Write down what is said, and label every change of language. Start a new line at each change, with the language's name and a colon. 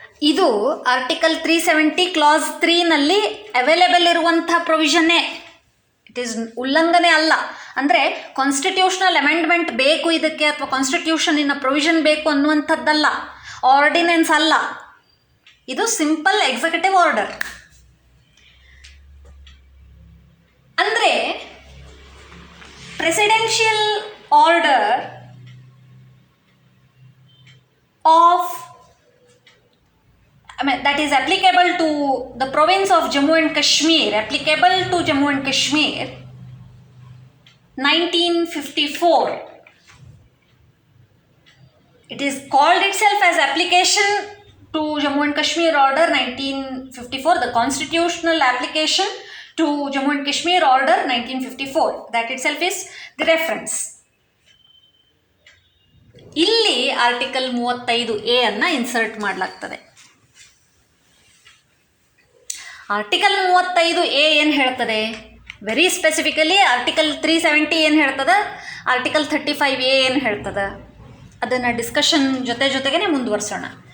Kannada: ಇದು article 370 class 3 available ಇರುವಂಥ ಪ್ರೊವಿಷನ್ನೇ. It is ಉಲ್ಲಂಘನೆ ಅಲ್ಲ. ಅಂದರೆ ಕಾನ್ಸ್ಟಿಟ್ಯೂಷನಲ್ ಅಮೆಂಡ್ಮೆಂಟ್ ಬೇಕು ಇದಕ್ಕೆ ಅಥವಾ ಕಾನ್ಸ್ಟಿಟ್ಯೂಷನಿನ ಪ್ರೊವಿಷನ್ ಬೇಕು ಅನ್ನುವಂಥದ್ದಲ್ಲ, ಆರ್ಡಿನೆನ್ಸ್ ಅಲ್ಲ, ಇದು ಸಿಂಪಲ್ ಎಕ್ಸಿಕ್ಯೂಟಿವ್ ಆರ್ಡರ್.
English: ಅಂದರೆ presidential order of that is applicable to the province of Jammu and Kashmir, applicable to Jammu and Kashmir 1954. It is called itself as application to Jammu and Kashmir order 1954, the constitutional application to Jammu and Kashmir order 1954. That itself is the reference.
Kannada: ಇಲ್ಲಿ article 35A ಅನ್ನು insert ಮಾಡಲಾಗ್ತದೆ. Article 35A ಏನು ಹೇಳ್ತದೆ? Very specifically article 370 ಏನು ಹೇಳ್ತದೆ, article 35A ಏನು ಹೇಳ್ತದೆ, ಅದನ್ನು ಡಿಸ್ಕಷನ್ ಜೊತೆಗೇ ಮುಂದುವರಿಸೋಣ.